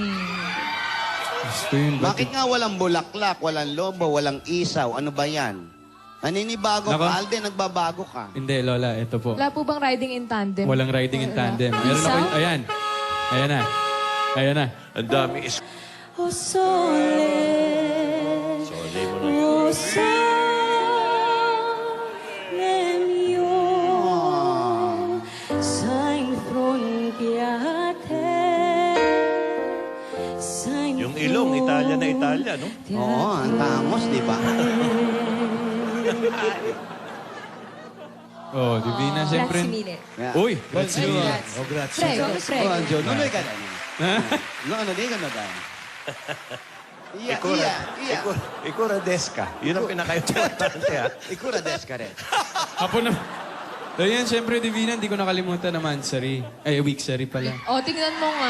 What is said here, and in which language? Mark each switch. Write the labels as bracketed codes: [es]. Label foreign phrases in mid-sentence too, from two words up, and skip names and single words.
[tl] Gusto yun. Bakit nga walang bulaklak, walang lobo, walang isaw? Ano ba yan? Naninibago Nako. ka, Alden, nagbabago ka. Hindi, Lola. Ito po. Wala po bang [en] riding in tandem? [tl] Walang [en] riding in tandem. [tl] Meron Isaw? ako. Ayan. Ayan na. Ayan na. Ang dami is... [it] O sole, o sole mio, sai fronte a te, sai [tl] Yung ilong, Italia na Italia, no? Oo, ang tangos, di ba? Oh, Divina, siyempre. Yeah. [en] Uy, let's do it. [tl] Oh, grazie. [it] Prego, prego. [tl] Oh, Anjo, nunoy ka na. No, ano, di ka na ba? Iya. [ja] いくらですか. [tl] Yun ang pinaka-importante, ha? [ja] いくらですか rin. [tl] Apo na. So yan, siyempre, Divina, hindi ko nakalimutan na Mansari. Ay, Wixery pala. O, tingnan mo nga.